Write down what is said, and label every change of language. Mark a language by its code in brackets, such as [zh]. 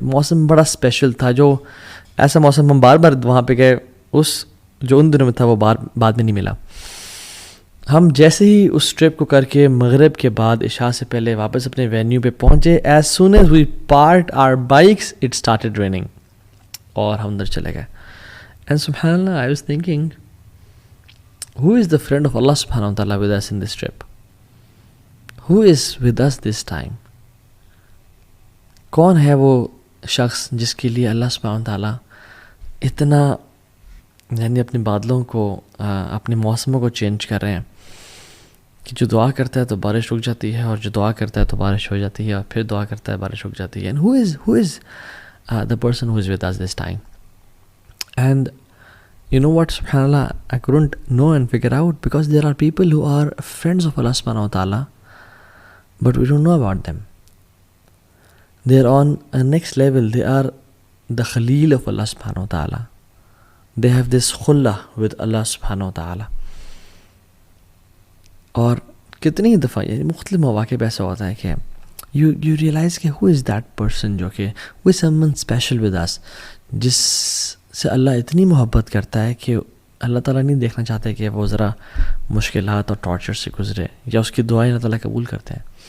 [ur] موسم بڑا اسپیشل تھا, جو ایسا موسم ہم بار بار وہاں پہ گئے اس جو ان دنوں میں تھا وہ بعد میں نہیں ملا. ہم جیسے ہی اس ٹرپ کو کر کے مغرب کے بعد عشاء سے پہلے واپس اپنے وینیو پہ پہنچے, [en] as soon as we parked our bikes it started raining, [ur] اور ہم اندر چلے گئے. [en] And سبحان اللہ, I was thinking who is the friend of Allah subhanahu wa ta'ala with us in this trip? Who is with us this time? [ur] کون ہے وہ شخص جس کے لیے اللہ سبحانہ wa ta'ala اتنا یعنی اپنے بادلوں کو اپنے موسموں کو چینج کر رہے ہیں کہ جو دعا کرتا ہے تو بارش رک جاتی ہے, اور جو دعا کرتا ہے تو بارش ہو جاتی ہے, اور پھر دعا کرتا ہے بارش رک جاتی ہے. [en] And who is the person who is with us this time? And you know what, subhanallah, I couldn't know and figure out, because there are people who are friends of Allah subhanahu wa ta'ala, but we don't know about them. They are on a next level. They are the Khalil of Allah subhanahu wa ta'ala. They have this khullah with Allah subhanahu wa ta'ala. [ur] اور کتنی دفعہ یعنی مختلف مواقع پہ ایسا ہوتا ہے کہ [en] you realize [ur] کہ [en] who is that person [ur] جو کہ [en] who is someone special with us, [ur] جس سے اللہ اتنی محبت کرتا ہے کہ اللہ تعالیٰ نہیں دیکھنا چاہتے کہ وہ ذرا مشکلات اور ٹارچر سے گزرے, یا اس کی دعائیں اللہ تعالیٰ قبول کرتے ہیں.